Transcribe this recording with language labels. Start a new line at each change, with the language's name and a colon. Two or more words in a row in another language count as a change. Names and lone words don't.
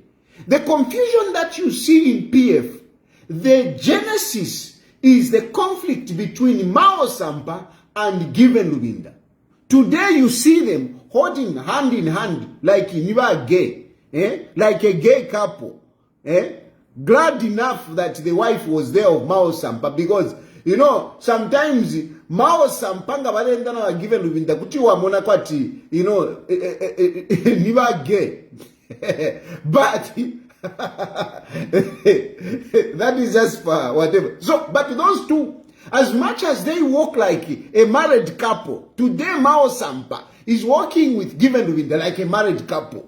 English: The confusion that you see in PF, the genesis is the conflict between Mao Sampa and Given Lubinda. Today you see them holding hand in hand like you are gay, like a gay couple. Glad enough that the wife was there of Mao Sampa, because sometimes Mao Sampanga
Bemba: balendana wa Given Lubinda kuti wa mona kwati, niba gay.
English: But that is just for whatever. So, but those two, as much as they walk like a married couple, today Mao Sampa is walking with Given Lubinda like a married couple.